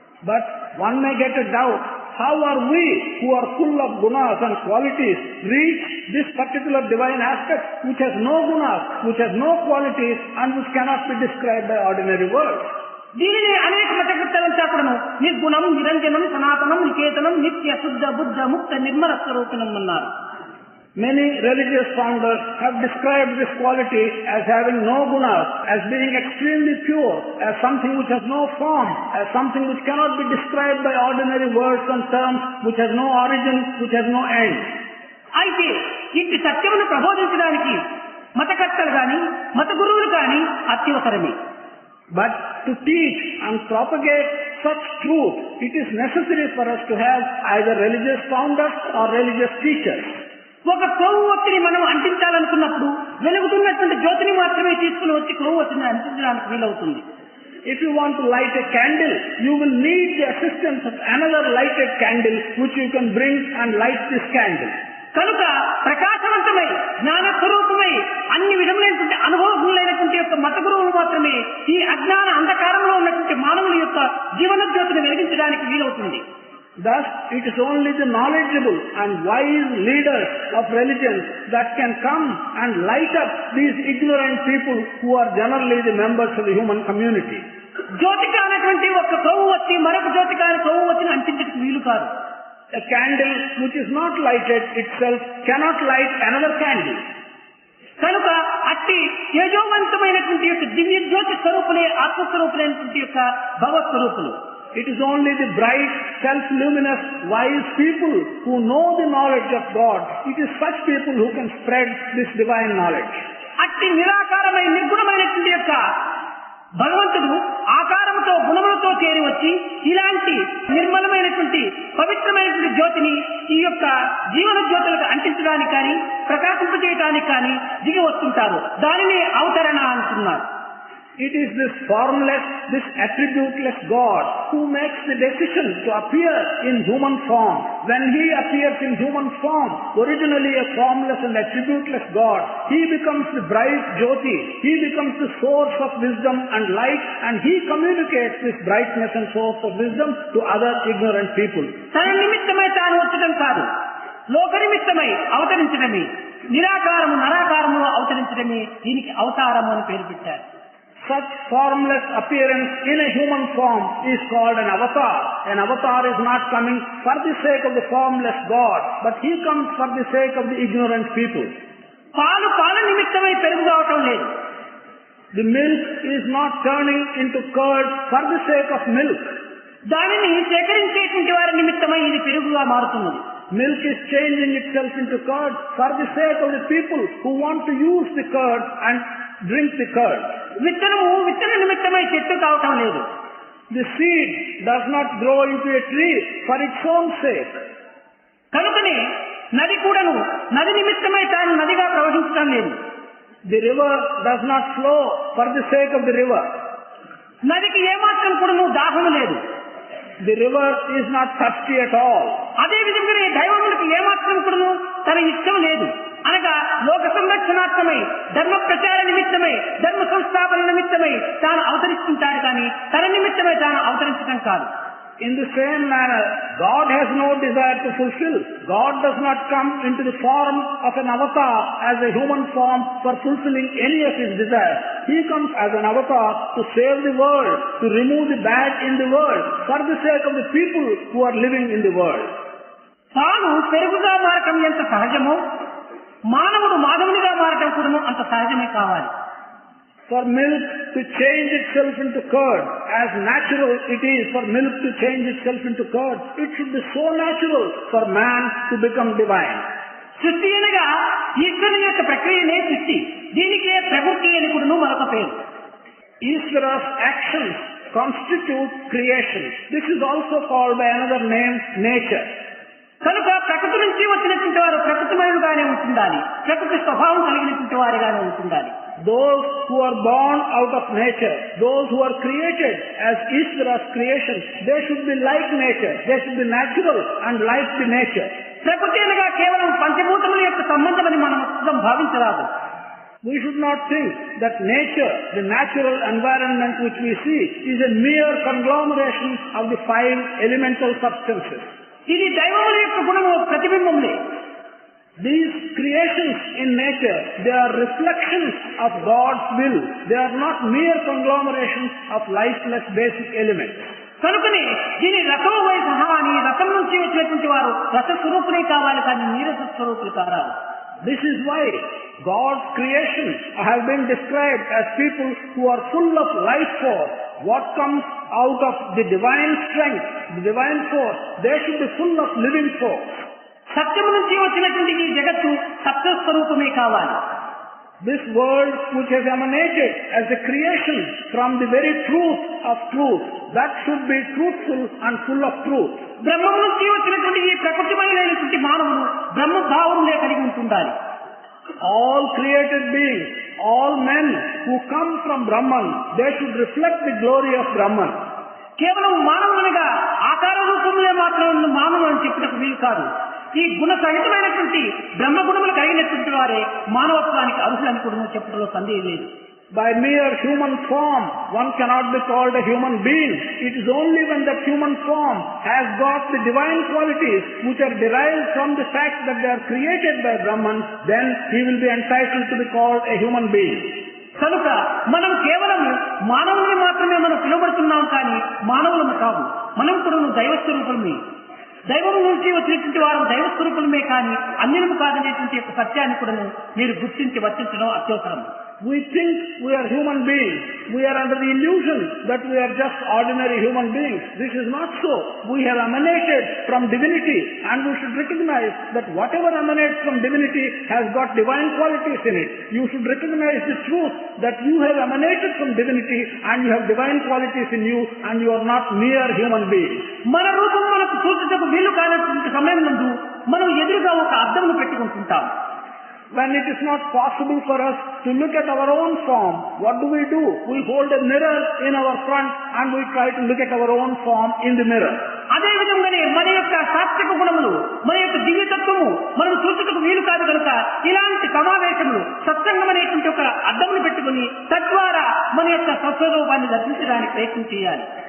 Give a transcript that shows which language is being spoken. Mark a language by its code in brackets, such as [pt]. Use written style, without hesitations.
[en] But one may get a doubt, how are we who are full of gunas and qualities reach this particular divine aspect which has no gunas, which has no qualities and which cannot be described by ordinary words? [te] దీనిని అనేక మతకర్తలంతా కూడాను నిర్గుణం నిరంజనం సనాతనం నికేతనం నిత్య శుద్ధ బుద్ధ ముక్త నిర్మల స్వరూపిణం అన్నారు. [en] Many religious founders have described this quality as having no gunas, as being extremely pure, as something which has no form, as something which cannot be described by ordinary words and terms, which has no origin, which has no end. [te] అయితే ఇట్టి సత్యమును ప్రబోధించడానికి మతకర్తలు గాని మత గురువులు గాని అత్యవసరమే. [en] But to teach and propagate such truth, it is necessary for us to have either religious founders or religious teachers. [te] ఒక కొవ్వొత్తిని మనం అంటించాలనుకున్నప్పుడు వెలుగుతున్నటువంటి జ్యోతిని మాత్రమే తీసుకుని వచ్చి కొవ్వొత్తిని అంటించడానికి వీలవుతుంది. [en] If you want to light a candle, you will need the assistance of another lighted candle which you can bring and light this candle. [te] కనుక ప్రకాశవంతమై జ్ఞాన స్వరూపమై అన్ని విధములైనటువంటి అనుభవములైనటువంటి యొక్క మత గురువులు మాత్రమే ఈ అజ్ఞాన అంధకారంలో ఉన్నటువంటి మానవుల యొక్క జీవన జ్యోతిని వెలిగించడానికి వీలవుతుంది. [en] Thus, it is only the knowledgeable and wise leaders of religions that can come and light up these ignorant people who are generally the members of the human community. [te] Jyothika అనేటువంటి ఒక కొవ్వొత్తి మరొక జ్యోతిక అనే కొవ్వొత్తిని అంటించడానికి వీలు కాదు. [en] A candle which is not lighted itself cannot light another candle. [te] కనుక అట్టి తేజోవంతమైనటువంటి యొక్క దివ్య జ్యోతి స్వరూపులే ఆత్మస్వరూపులైనటువంటి యొక్క భగవత్స్వరూపులు. [en] It is only the bright, self-luminous, wise people who know the knowledge of God. It is such people who can spread this divine knowledge. [te] అట్టి నిరాకారమైన నిర్గుణమైనటువంటి యొక్క భగవంతుడు ఆకారముతో గుణములతో చేరి వచ్చి ఇలాంటి నిర్మలమైనటువంటి పవిత్రమైనటువంటి జ్యోతిని ఈ యొక్క జీవన జ్యోతులకు అంటించడానికి కానీ ప్రకాశింపజేయడానికి కానీ దిగి వస్తుంటారు. దానిని అవతరణ అంటున్నారు. [en] It is this formless, this attributeless God who makes the decision to appear in human form. When He appears in human form, originally a formless and attributeless God, He becomes the bright Jyoti. He becomes the source of wisdom and light, and He communicates this brightness and source of wisdom to other ignorant people. [te] తన నిమిత్తమై తాను వచ్చడం కాదు, లోక నిమిత్తమై అవతరించడమే. నిరాకారము నరాకారము అవతరించడమే దీనికి అవతారము అని పేరు పెట్టారు. [en] Such formless appearance in a human form is called an avatar. An avatar is not coming for the sake of the formless God, but he comes for the sake of the ignorant people. [te] పాల నిమిత్తమై పెరుగు కావటం లేదు. [en] The milk is not turning into curd for the sake of milk. [te] దానిని సేకరించేటువంటి వారి నిమిత్తమై ఇది పెరుగుగా మారుతున్నది. [en] Milk is changing itself into curd for the sake of the people who want to use the curd and drink the curd. [te] విత్తన నిమిత్తమై చెట్టు కావటం లేదు. [en] The seed does not grow into a tree for its own sake. [te] కనుకనే నది కూడాను నది నిమిత్తమై తాను నదిగా ప్రవహించడం లేదు. [en] The river does not flow for the sake of the river. [te] నదికి ఏమాత్రం కూడాను దాహము లేదు. [en] The river is not thirsty at all. [te] అదే విధంగానే దైవములకు ఏమాత్రం కూడాను తన ఇష్టం లేదు. అనగా లోక సంరక్షణార్థమై ధర్మ ప్రచార నిమిత్తమై ధర్మ సంస్థాపన నిమిత్తమై తాను అవతరిస్తుంటాడు కానీ తన నిమిత్తమై తాను అవతరించడం కాదు. [en] In the same manner, God has no desire to fulfill. God does not come into the form of an avatar as a human form for fulfilling any of his desires. He comes as an avatar to save the world, to remove the bad in the world, for the sake of the people who are living in the world. [te] తాను పెరుగుగా మారటం ఎంత సహజమో మానవుడు మాధవునిగా మారటం కూడా అంత సహజమే కావాలి. [en] For milk to change itself into curd, as natural it is for milk to change itself into curd, it should be so natural for man to become divine. [te] సృష్టి అనగా ఈశ్వరుని యొక్క ప్రక్రియనే సృష్టి. దీనికే ప్రకృతి అని కూడా మరొక పేరు. [en] Ishvara's actions constitute creation. This is also called by another name, nature. [te] కనుక ప్రకృతి నుంచి వచ్చినటువంటి వారు ప్రకృతిమయులుగానే ఉంటుండాలి. ప్రకృతి స్వభావం కలిగినటువంటి వారిగానే ఉంటుండాలి. [en] Those who are born out of nature, those who are created as Ishvara's creation, they should be like nature. They should be natural and like the nature. [te] ప్రకృతి అనగా కేవలం పంచభూతముల యొక్క సంబంధమని మనం భావించరాదు. [en] We should not think that nature, the natural environment which we see, is a mere conglomeration of the 5 elemental substances. [te] ఇది దైవముల యొక్క గుణము ప్రతిబింబములే. [en] These creations in nature, they are reflections of God's will. They are not mere conglomerations of lifeless basic elements. [te] కనుకనే దీని రసం సహా అని రసం నుంచి వచ్చినటువంటి వారు రసస్వరూపులే కావాలి, కానీ నీరస స్వరూపులు కారాలి. [en] This is why God's creations have been described as people who are full of life force. What comes out of the divine strength, the divine force, they should be full of living force. [te] సత్యము నుంచి వచ్చినటువంటి ఈ జగత్తు సత్యస్వరూపమే కావాలి. [en] This world which has emanated as a creation from the very truth of truth, that should be truthful and full of truth. [te] బ్రహ్మం నుంచి వచ్చినటువంటి ఈ ప్రకృతిమయమైనటువంటి మానవుడు బ్రహ్మభావములే కలిగి ఉంటుండాలి. [en] All created beings, all men who come from Brahman, they should reflect the glory of Brahman. [te] కేవలం మానవునిగా ఆకార రూపంలో మాత్రం మానవుడు అని చెప్పుటకు వీలు కాదు. ఈ గుణ సహితమైనటువంటి బ్రహ్మగుణములు కలిగినటువంటి వారే మానవత్వానికి అర్హులని కూడా చెప్పడంలో సందేహం లేదు. [en] By mere human form, one cannot be called a human being. It is only when that human form has got the divine qualities which are derived from the fact that they are created by Brahman, then he will be entitled to be called a human being. [te] కనుక మనం కేవలం మానవుని మాత్రమే మనం పిలువబడుతున్నాం, కానీ మానవులము కాదు. మనం కూడా దైవస్వరూపులమే. దైవం నుంచి వచ్చినటువంటి వారు దైవస్వరూపులమే, కానీ అన్యము కాదనేటువంటి యొక్క సత్యాన్ని కూడా మీరు గుర్తించి వర్తించడం అత్యవసరం. [en] We think we are human beings. We are under the illusion that we are just ordinary human beings. This is not so. We have emanated from divinity, and we should recognize that whatever emanates from divinity has got divine qualities in it. You should recognize the truth that you have emanated from divinity and you have divine qualities in you, and you are not mere human beings. [te] మన రూపం మనకు చూచుటకు వీలు కానటువంటి సమయం నందు మనం ఎదురుగా ఒక అద్దమును పెట్టుకుంటుంటాం. [en] When it is not possible for us to look at our own form, what do? We hold a mirror in our front and we try to look at our own form in the mirror. [te] అదే విధంగానే మన యొక్క సాత్విక గుణములు, మన యొక్క దివ్యతత్వము మనం చూచుటకు వీలు కాదు కనుక ఇలాంటి సమావేశములు సత్సంగం అనేటువంటి ఒక అద్దమును పెట్టుకుని తద్వారా మన యొక్క సత్స్వరూపాన్ని దర్శించడానికి ప్రయత్నం చేయాలి.